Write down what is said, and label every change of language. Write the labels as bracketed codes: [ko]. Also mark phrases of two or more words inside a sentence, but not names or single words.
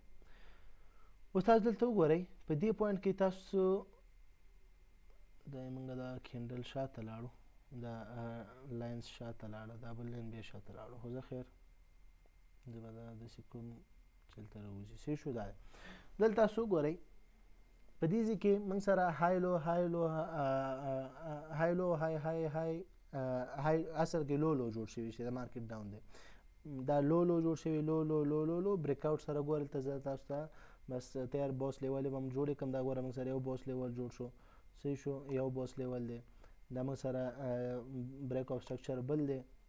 [ps] اوس تاسو دلته وګورئ په دې پوینټ کې تاسو دا موږ دا کینډل شاته لاړو دا لاینز شاته لاړه دا بل لاین بیا شاته لاړو خو زه خیر زه به دا داسې کوم چې دلته راوځي. صحیح شو دا دی. دلته تاسو وګورئ په دې ځای کې موږ سره [en] high low high low high low high high high high [ps] اصل کې [en] low low [ps] جوړ شوی چې د [en] market down [ps] دی. دا [en] low low [ps] جوړ شوی [en] low low low low low break out [ps] سره ګورئ ته زه تاسو ته بس تیار [en] BOS level [ps] به هم جوړې کړم. دا ګوره موږ سره یو [en] BOS level [ps] جوړ شو. صحیح شو یو [en] BOS level [ps] دی. دا موږ سره [en] break of structure [ps] بل دی.